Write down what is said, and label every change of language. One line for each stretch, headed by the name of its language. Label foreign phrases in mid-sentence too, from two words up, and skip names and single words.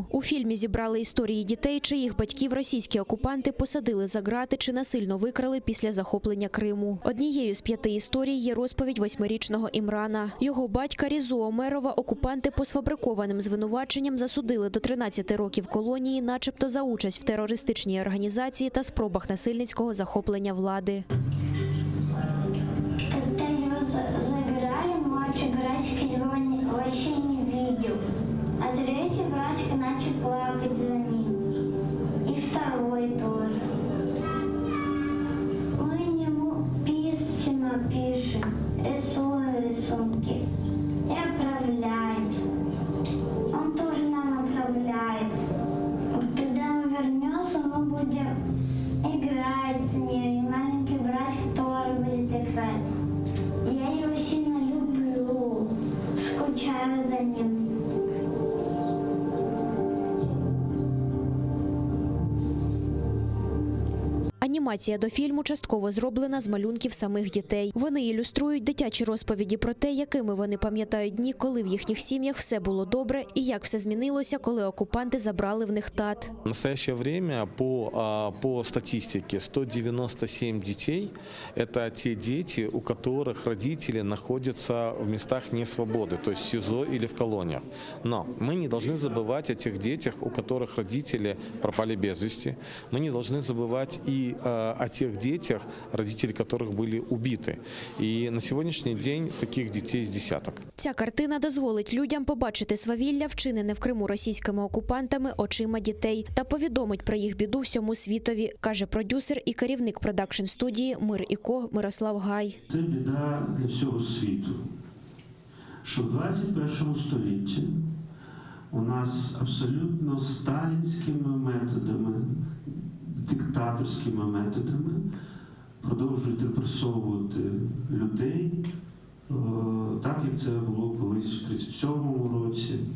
Ukrainian: У фільмі зібрали історії дітей, чиїх батьків російські окупанти посадили за ґрати чи насильно викрали після захоплення Криму. Однією з 5 історій є розповідь 8-річного Імрана. Його батька Різу Омерова окупанти по сфабрикованим звинуваченням засудили до 13 років колонії, начебто за участь в терористичній організації та спробах насильницького захоплення влади.
Russian: Когда его забирали, младший братик его вообще не видел. А третий братик начал плакать за ним. И второй тоже. Мы ему письма пишем, рисуем рисунки и отправляем. Он тоже нам отправляет. Когда он вернется, мы будем играть с ним. И маленький братик тоже будет играть. Я его сильно люблю, скучаю за ним.
Ukrainian: Анімація до фільму частково зроблена з малюнків самих дітей. Вони ілюструють дитячі розповіді про те, якими вони пам'ятають дні, коли в їхніх сім'ях все було добре, і як все змінилося, коли окупанти забрали в них тат.
Russian: В настоящее время по статистике 197 детей – это те дети, у которых родители находятся в местах несвободы, то есть в СИЗО или в колониях. Но мы не должны забывать о тех детях, у которых родители пропали без вести. Мы не должны забывать и о тех детях, родители которых были убиты.
Ukrainian: И на сьогоднішній день таких дітей з десяток. Ця картина дозволить людям побачити свавілля, вчинене в Криму російськими окупантами, очима дітей, та повідомить про їх біду всьому світові, каже продюсер і керівник продакшн-студії «Мир і Ко» Мирослав Гай. Це біда для всього світу, що в 21 столітті у нас абсолютно сталінськими методами, диктаторськими методами продовжують репресовувати людей, так як це було колись в 1937 році.